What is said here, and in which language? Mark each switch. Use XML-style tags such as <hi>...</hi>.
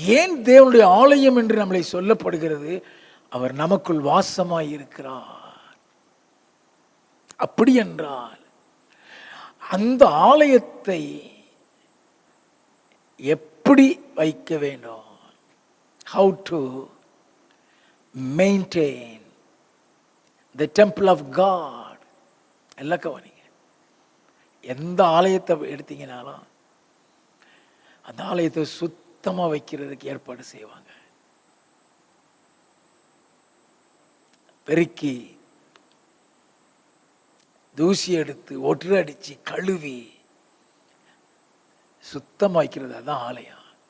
<ta>ஏன் தேவனுடைய ஆலயம் என்று நம்மளை சொல்லப்படுகிறது? அவர் நமக்குள் வாசமாய் இருக்கிறார். அப்படி என்றால் அந்த ஆலயத்தை எப்படி வைக்க வேண்டும்?</ta> <en>How to maintain the temple of God.</en> <ta>எல்லாம் கவனிங்க. எந்த ஆலயத்தை எடுத்தீங்கனாலும் அந்த ஆலயத்தை சுத்தமா வைக்கிறதுக்கு ஏற்பாடு செய்வாங்க. பெருக்கி தூசி எடுத்து ஒற்று அடிச்சு கழுவி சுத்தமா வைக்கிறது அதான் ஆலயம்.</ta>